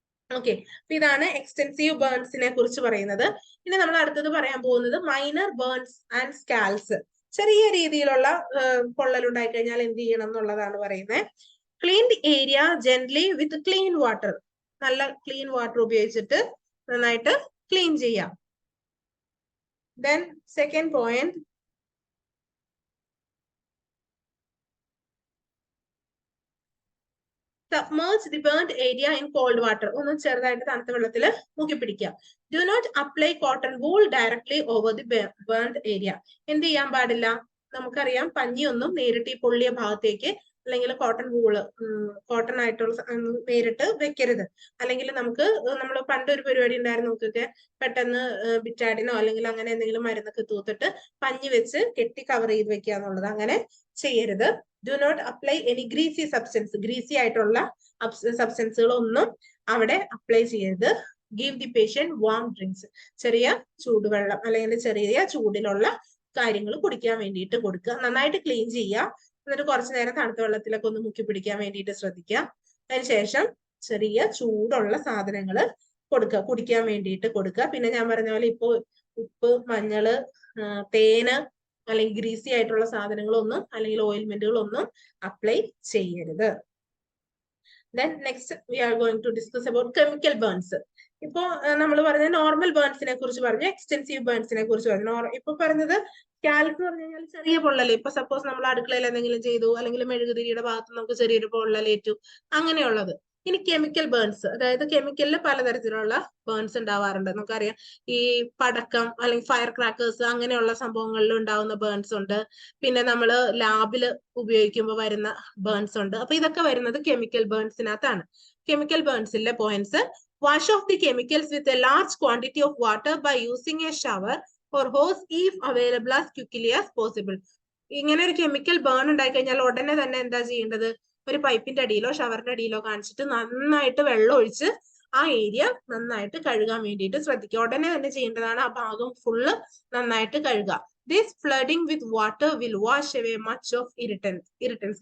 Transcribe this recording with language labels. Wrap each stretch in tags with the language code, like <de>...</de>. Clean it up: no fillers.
<ml>Okay, അപ്പൊ ഇതാണ് extensive ബേൺസിനെ കുറിച്ച് പറയുന്നത്. ഇനി നമ്മൾ അടുത്തത് പറയാൻ പോകുന്നത് മൈനർ ബേൺസ് ആൻഡ് സ്കാൽസ്. ചെറിയ രീതിയിലുള്ള പൊള്ളൽ ഉണ്ടായി കഴിഞ്ഞാൽ എന്ത് ചെയ്യണം എന്നുള്ളതാണ് പറയുന്നത്.</ml> <en>Clean the area gently with clean water.</en> <ml>നല്ല ക്ലീൻ വാട്ടർ ഉപയോഗിച്ചിട്ട് നന്നായിട്ട് ക്ലീൻ ചെയ്യാം.</ml> <en>Then second point, submerge the burnt area in cold water.</en> <ml>ഒന്ന് ചെറുതായിട്ട് തണുത്ത വെള്ളത്തിൽ മുക്കി പിടിക്കുക.</ml> <en>Do not apply cotton wool directly over the burnt area.</en> <ml>എന്ത് ചെയ്യാൻ പാടില്ല, നമുക്കറിയാം പഞ്ഞിയൊന്നും നേരിട്ട് ഈ പൊള്ളിയ ഭാഗത്തേക്ക്, അല്ലെങ്കിൽ കോട്ടൺ വൂള്, കോട്ടൺ ആയിട്ടുള്ള നേരിട്ട് വെക്കരുത്. അല്ലെങ്കിൽ നമ്മൾ പണ്ടൊരു പരിപാടി ഉണ്ടായിരുന്നു, നമുക്കൊക്കെ പെട്ടെന്ന് ബിറ്റാഡിനോ അല്ലെങ്കിൽ അങ്ങനെ എന്തെങ്കിലും മരുന്നൊക്കെ തൂത്തിട്ട് പഞ്ഞി വെച്ച് കെട്ടി കവർ ചെയ്ത് വെക്കുക എന്നുള്ളത്. അങ്ങനെ ചെയ്യരുത്.</ml> <en>Do not apply any greasy substance.</en> <ml>Greasy ആയിട്ടുള്ള സബ്സ്റ്റൻസുകളൊന്നും അവിടെ അപ്ലൈ ചെയ്യരുത്.</ml> <en>Give the patient warm drinks.</en> <ml>ചെറിയ ചൂടുവെള്ളം അല്ലെങ്കിൽ ചെറിയ ചൂടിലുള്ള കാര്യങ്ങൾ കുടിക്കാൻ വേണ്ടിയിട്ട് കൊടുക്കുക. നന്നായിട്ട് ക്ലീൻ ചെയ്യുക. എന്നിട്ട് കുറച്ചു നേരം തണുത്ത വെള്ളത്തിലൊക്കെ ഒന്ന് മുക്കി പിടിക്കാൻ വേണ്ടിയിട്ട് ശ്രദ്ധിക്കുക. അതിനുശേഷം ചെറിയ ചൂടുള്ള സാധനങ്ങൾ കൊടുക്കുക, കുടിക്കാൻ വേണ്ടിയിട്ട് കൊടുക്കുക. പിന്നെ ഞാൻ പറഞ്ഞ പോലെ ഇപ്പൊ ഉപ്പ്, മഞ്ഞള്, തേന് അല്ലെങ്കിൽ ഗ്രീസി ആയിട്ടുള്ള സാധനങ്ങളൊന്നും അല്ലെങ്കിൽ ഓയിൽമെന്റുകളൊന്നും അപ്ലൈ ചെയ്യരുത്.</ml> <en>Then next we are going to discuss about chemical burns.</en> <ml>ഇപ്പോ നമ്മൾ പറഞ്ഞ നോർമൽ ബേൺസിനെ കുറിച്ച് പറഞ്ഞു, എക്സ്റ്റെൻസീവ് ബേൺസിനെ കുറിച്ച് പറഞ്ഞു. ഇപ്പൊ പറഞ്ഞത് സ്കാൽപ്പ് പറഞ്ഞു കഴിഞ്ഞാൽ ചെറിയ പൊള്ളൽ. ഇപ്പൊ സപ്പോസ് നമ്മൾ അടുക്കളയിൽ എന്തെങ്കിലും ചെയ്തു, അല്ലെങ്കിൽ മെഴുകുതിരിയുടെ ഭാഗത്ത് നമുക്ക് ചെറിയൊരു പൊള്ളലേറ്റു, അങ്ങനെയുള്ളത്. ഇനി കെമിക്കൽ ബേൺസ്, അതായത് കെമിക്കലിൽ പലതരത്തിലുള്ള ബേൺസ് ഉണ്ടാവാറുണ്ട്. നമുക്കറിയാം ഈ പടക്കം അല്ലെങ്കിൽ ഫയർ ക്രാക്കേഴ്സ് അങ്ങനെയുള്ള സംഭവങ്ങളിൽ ഉണ്ടാവുന്ന ബേൺസ് ഉണ്ട്. പിന്നെ നമ്മൾ ലാബിൽ ഉപയോഗിക്കുമ്പോൾ വരുന്ന ബേൺസ് ഉണ്ട്. അപ്പൊ ഇതൊക്കെ വരുന്നത് chemical ബേൺസിനകത്താണ്. Chemical ബേൺസിലെ points:</ml> <en>wash off the chemicals with a large quantity of water by using a shower or hose if available as quickly as possible.</en> <ml>ഇങ്ങനെ ഒരു കെമിക്കൽ ബേൺ ഉണ്ടായി കഴിഞ്ഞാൽ ഉടനെ തന്നെ എന്താ ചെയ്യേണ്ടത്, ഒരു പൈപ്പിന്റെ അടിയിലോ ഷവറിന്റെ അടിയിലോ കാണിച്ചിട്ട് നന്നായിട്ട് വെള്ളം ഒഴിച്ച് ആ ഏരിയ നന്നായിട്ട് കഴുകാൻ വേണ്ടിയിട്ട് ശ്രദ്ധിക്കുക. ഉടനെ തന്നെ ചെയ്യേണ്ടതാണ്, ആ ഭാഗം ഫുള്ള് നന്നായിട്ട് കഴുകുക.</ml> <en>This flooding with water will wash away much of irritants.</en>